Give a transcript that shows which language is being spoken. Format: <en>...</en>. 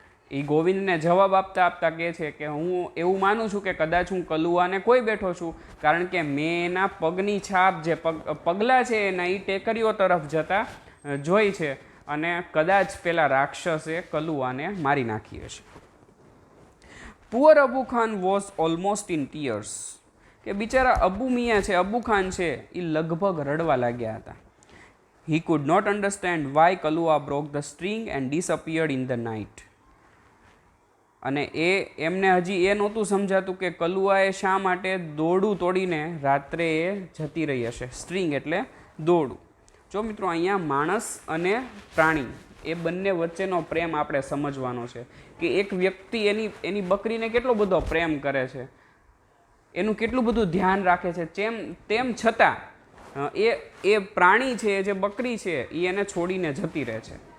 <gu>એ ગોવિંદને જવાબ આપતા આપતા કહે છે કે હું એવું માનું છું કે કદાચ હું કલુઆને ખોઈ બેઠો છું, કારણ કે મેં એના પગની છાપ જે પગલાં છે એના એ ટેકરીઓ તરફ જતા જોઈ છે, અને કદાચ પેલા રાક્ષસે કલુઆને મારી નાખી હશે.</gu> <en>poor Abu Khan was almost in tears,</en> <gu>કે બિચારા અબુ મિયા છે, અબુ ખાન છે, એ લગભગ રડવા લાગ્યા હતા.</gu> <en>He could not understand why Kalua broke the string and disappeared in the night.</en> <gu>અને એમને હજી એ નહોતું સમજાતું કે કલુઆએ શા માટે દોરડું તોડીને રાત્રે એ જતી રહી હશે. સ્ટ્રિંગ એટલે દોરડું. જો મિત્રો, અહીંયા માણસ અને પ્રાણી એ બંને વચ્ચેનો પ્રેમ આપણે સમજવાનો છે કે એક વ્યક્તિ એની બકરીને કેટલો બધો પ્રેમ કરે છે, એનું કેટલું બધું ધ્યાન રાખે છે, તેમ છતાં એ પ્રાણી છે, જે બકરી છે, એ એને છોડીને જતી રહે છે.</gu>